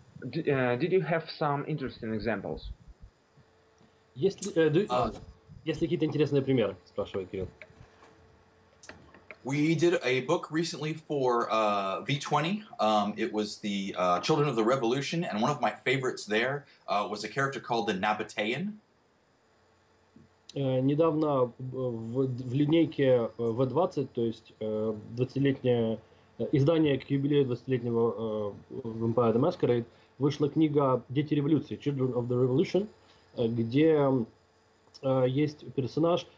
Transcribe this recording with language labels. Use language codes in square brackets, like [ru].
[en] Did you have some interesting examples? [ru] Есть ли какие-то интересные примеры? Спрашивает Кирилл. [en] We did a book recently for V20. It was the Children of the Revolution, and one of my favorites there was a character called the Nabatean. [ru] Недавно в линейке V20, то есть 20-летнее издание к юбилею 20-летнего Vampire the Masquerade, вышла книга «Дети революции», Children of the Revolution, где есть персонаж.